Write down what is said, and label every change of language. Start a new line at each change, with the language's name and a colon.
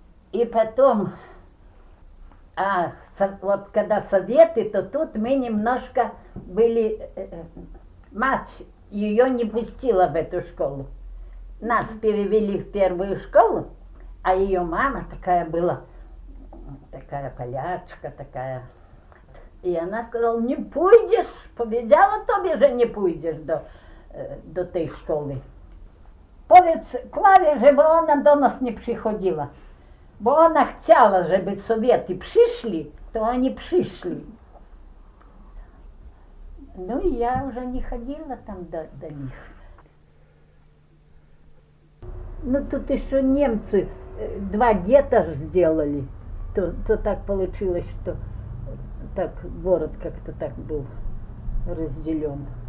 Russian: И потом, вот когда советы, то тут мы немножко были, мать ее не пустила в эту школу. Нас перевели в первую школу, а ее мама такая была, такая полячка, такая. И она сказала, не пойдешь,
Polish: powiedziała tobie, że nie pójdziesz do tej szkoły. Powiedz Klawie, żeby ona do nas nie przychodziła. Bo ona chciała, żeby Sowiety przyszli, to oni przyszli.
Russian: Ну и я уже не ходила там до них. Ну тут еще немцы 2 гетто сделали, то так получилось, что так город как-то так был разделен.